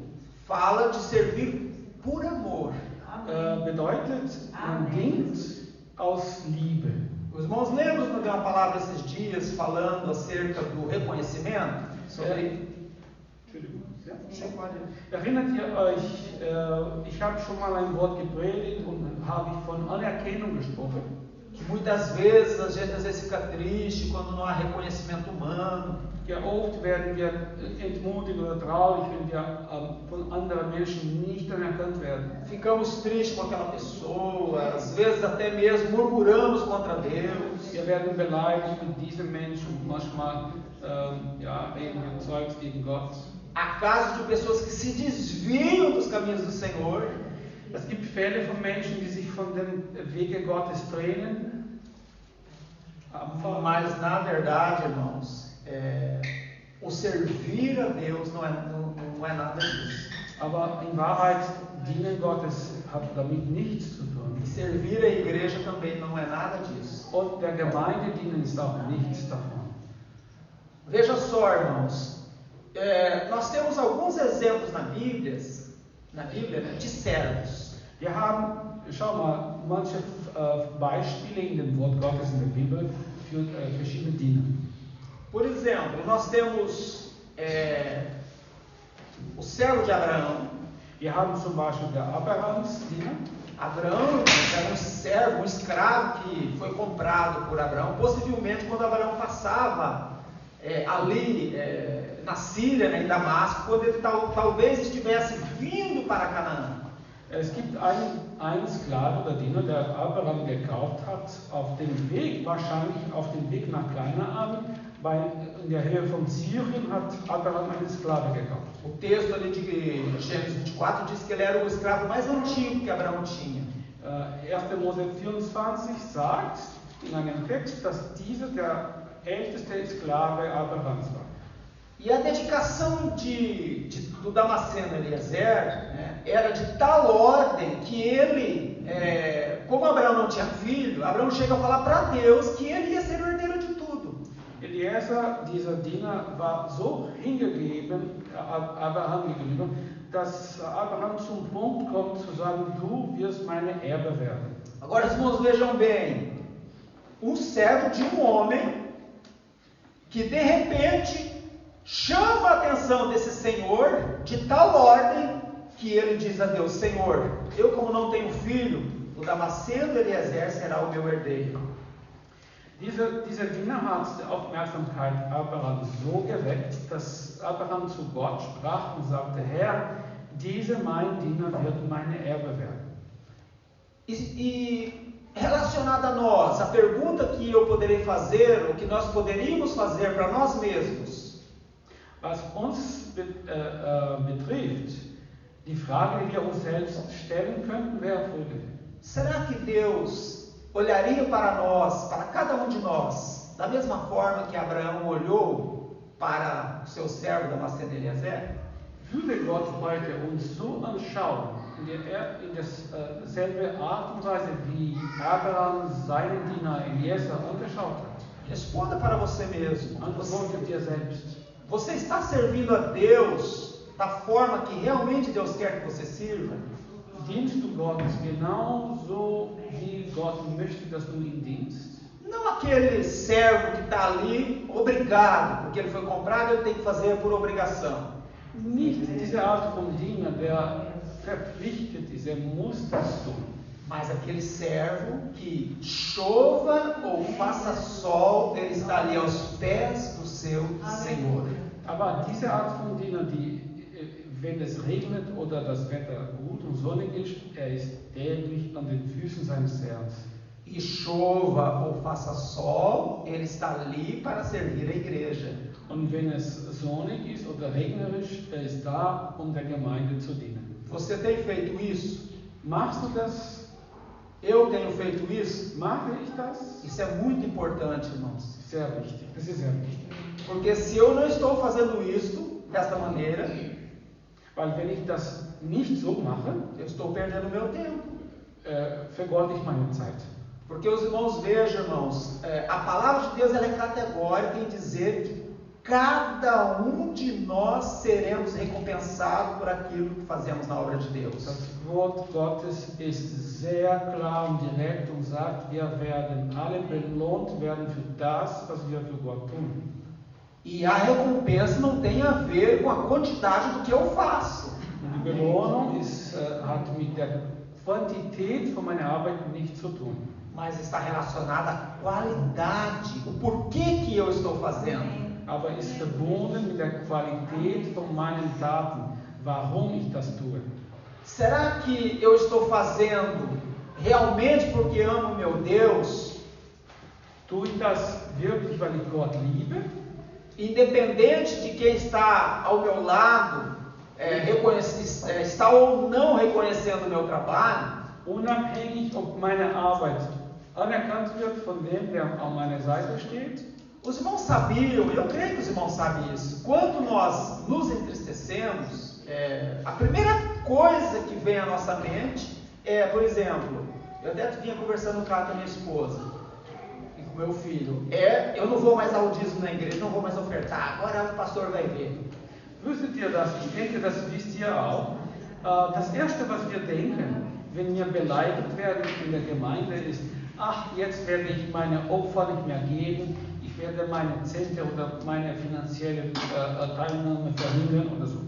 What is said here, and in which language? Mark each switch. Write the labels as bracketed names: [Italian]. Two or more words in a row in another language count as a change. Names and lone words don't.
[Portuguese] fala de servir por amor. [German] Bedeutet, man dient aus Liebe. [Portuguese] Os irmãos lembram que eu dei uma palavra esses dias falando acerca do reconhecimento? [German] Erinnert ihr euch, ich habe schon mal ein Wort gepredigt und habe ich von Anerkennung gesprochen. [Portuguese] Muitas vezes a gente às vezes fica triste quando não há reconhecimento humano. [German] Ja, oft werden wir entmutigt oder traurig, wenn wir von anderen Menschen nicht anerkannt werden. [Portuguese] Ficamos tristes com aquela pessoa, às vezes até mesmo murmuramos contra Deus. [German] Wir werden beleidigt mit diesem Menschen und manchmal reden wir Zeugs gegen Gott. [Portuguese] Há casos de pessoas que se desviam dos caminhos do Senhor. [German] Es gibt Fälle von Menschen, die sich von dem Wege Gottes trennen. [Portuguese] Mas na verdade, irmãos, o servir a Deus não é nada disso. [German] Aber in Wahrheit, dienen Gottes hat damit nichts zu tun. [Portuguese] Servir a igreja também não é nada disso. [German] Und der Gemeinde dienen ist auch nichts davon. [Portuguese] Veja só, irmãos, nós temos alguns exemplos na Bíblia, né, de servos. [German] Wir haben, schau mal, manche Beispiele in dem Wort Gottes in der Bibel für verschiedene Diener. [Portuguese] Por exemplo, nós temos o servo de Abraão. [German] Wir haben zum Beispiel der Abrahams-Diener. [Portuguese] Abraão era um servo, um escravo que foi comprado por Abraão, possivelmente quando Abraão passava ali na Síria, né, em Damasco, quando ele talvez estivesse vindo para Canaã. [German] Es gibt einen Sklave oder Diener, der Abraham gekauft hat, wahrscheinlich auf dem Weg nach Kanaan, weil in der Höhe von Syrien hat Abraham einen Sklave gekauft. [Portuguese] O texto ali de Gênesis 24 diz que ele era o escravo mais antigo que Abraão tinha. [German] 1. Mose 24 sagt in einem Text, dass dieser der älteste Sklave Abrahams war. [Portuguese] E a dedicação do Damasceno Eliezer, né, era de tal ordem que ele, como Abraão não tinha filho, Abraão chega a falar para Deus que ele ia ser o herdeiro de tudo. [German] Eliezer, dieser Diener, war so hingegeben Abraham gegenüber, dass Abraham zum Punkt kommt zu sagen, du wirst meine Erbe werden. [Portuguese] Agora os irmãos vejam bem, um servo de um homem que de repente chama a atenção desse Senhor de tal ordem que ele diz a Deus: Senhor, eu como não tenho filho, o Damasceno Eliezer será o meu herdeiro. [German] Dieser Diener hat die Aufmerksamkeit Abrahams so geweckt, dass Abraham zu Gott sprach und sagte, Herr, dieser mein Diener wird meine Erbe werden. [Portuguese] E relacionado a nós, a pergunta que eu poderei fazer, o que nós poderíamos fazer para nós mesmos, [German] was uns betrifft, die Frage, die wir uns selbst stellen könnten, wäre folgende. [Portuguese] Será que Deus olharia para nós, para cada um de nós, da mesma forma que Abraão olhou para o seu servo Damasceno Eliezer? [German] Würde Gott heute uns so anschauen, in derselbe Art und Weise, wie Abraham seinen Diener Eliezer angeschaut hat? [Portuguese] Responda para você mesmo. [German] Antworte dir selbst. [Portuguese] Você está servindo a Deus da forma que realmente Deus quer que você sirva? [German] Dienst du Gott genauso, wie Gott möchte, dass du ihn dienst? [Portuguese] Não aquele servo que está ali obrigado, porque ele foi comprado, ele tem que fazer por obrigação. [German] Nicht diese Art von Diener, der verpflichtet ist, muss das tun. [Portuguese] Mas aquele servo que chova ou faça sol, ele está ali aos pés do seu Senhor. [German] Aber diese Art von Diener, die, wenn es regnet oder das Wetter gut und sonnig ist, ist täglich an den Füßen seines Herrn. [Portuguese] E chova ou faça sol, ele está ali para servir a igreja. [German] Und wenn es sonnig ist oder regnerisch, ist da, der Gemeinde zu dienen. [Portuguese] Você tem feito isso? [German] Machst du das? [Portuguese] Eu tenho feito isso? [German] Mache ich das? [Portuguese] Isso é muito importante, irmãos. [German] Sehr wichtig. Das ist sehr wichtig. [Portuguese] Porque se eu não estou fazendo isso desta maneira, [German] weil wenn ich das nicht so mache, [Portuguese] eu estou perdendo meu tempo. [German] Vergeude ich meine Zeit. [Portuguese] Porque os irmãos, vejam, irmãos, a palavra de Deus ela é categórica em dizer que cada um de nós seremos recompensados por aquilo que fazemos na obra de Deus. [German] Das Wort Gottes ist sehr klar und direkt und sagt, wir werden alle belohnt werden für das, was wir für Gott tun. [Portuguese] E a recompensa não tem a ver com a quantidade do que eu faço. [German] Und die Belohnung hat mit der Quantität von meiner Arbeit nichts zu tun. [Portuguese] Mas está relacionada à qualidade, o porquê que eu estou fazendo. [German] Aber ist verbunden mit der Qualität von meinen Taten, warum ich das tue. [Portuguese] Será que eu estou fazendo realmente porque amo meu Deus? [German] Tue ich das wirklich, weil ich Gott liebe? [Portuguese] Independente de quem está ao meu lado, está ou não reconhecendo o meu trabalho? [German] Unabhängig, ob meine Arbeit anerkannt wird von dem, der an meiner Seite steht? [Portuguese] Os irmãos sabiam, eu creio que os irmãos sabem isso, quando nós nos entristecemos, a primeira coisa que vem à nossa mente por exemplo, eu até vinha conversando com a minha esposa e com meu filho, eu não vou mais dar o dízimo na igreja, não vou mais ofertar, agora o pastor vai ver. [German] Wusstet ihr das? Ich denke, das wisst ihr auch. Das Erste, was wir denken, wenn wir beleidigt werden in der Gemeinde, ist, ach, jetzt werde ich meine Opfer nicht mehr geben, ich werde meine Zehnte oder meine finanzielle Teilnahme verringern oder so.